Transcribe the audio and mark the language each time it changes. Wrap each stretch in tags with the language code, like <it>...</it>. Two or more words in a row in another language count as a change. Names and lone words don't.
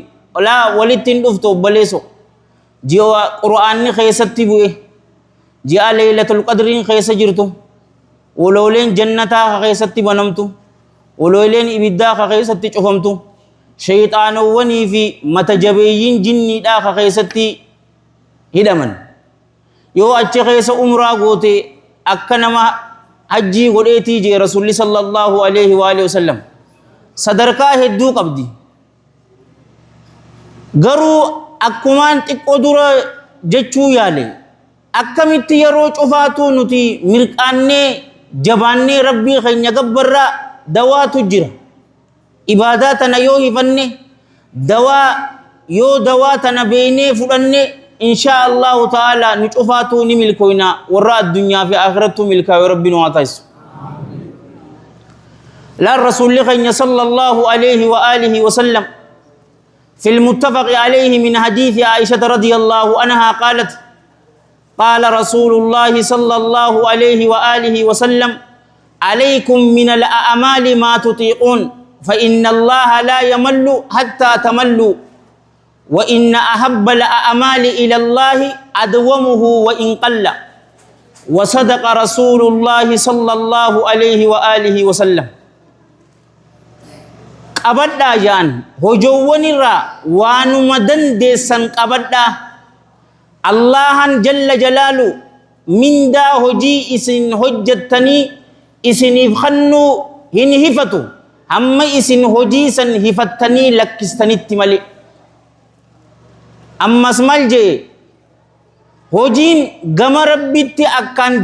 <om>olaa walittiin dhuftu obboleesso ji'a qura'aanni keessatti bu'e ji'a leeylatul qadriin keessa jirtu wolooleen jannataa keessatti banamtu wolooleen ibiddaa keessatti cufamtu shayxaanowwanii fi mata jabeeyyiin jinniidhaa keessatti hidhaman yoo achi keessa umraa goote akka nama hajjii godheetii jee rasuulli</om> <ar>صلى الله عليه وآله وسلم</ar> <om>sadarkaa hedduu qabdi garuu akkumaan xiqqoo dura jechuu yaale akkamitti yeroo cufaatu nuti mirqaannee jabaannee rabbii keenya gabbarraa dawaatu jira ibaadaa tana yoo hifanne dawaa tana beeynee fudhanne</om> <ar>إن شاء الله تعالى</ar> <om>nu cufaatu ni milkooyna warra addunyaa fi akhirattu milkaayo rabbi nu haa taasisu</om> <ar>لا الرسول لغن صلى الله عليه وآله وسلم في المتفق عليه من حديث عائشة رضي الله عنها قالت قال رسول الله صلى الله عليه وآله وسلم عليكم من الأعمال ما تطيقون فإن الله لا يمل حتى تملوا وإن أحب الأعمال إلى الله أدومه وإن قل وصدق رسول الله صلى الله عليه وآله وسلم</ar> <om>qabadhaa jaan hojoowwanirraa waanuma dandeessan qabadhaa Allahan</om> <ar>جل جلاله</ar> <om>mindaa hojii isin hojjettanii isiniif kannuu hin hifatu hamma isin hojii san hifattanii lakkistanitti malee ammas mal jee hojiin gama rabbitti akkaan</om>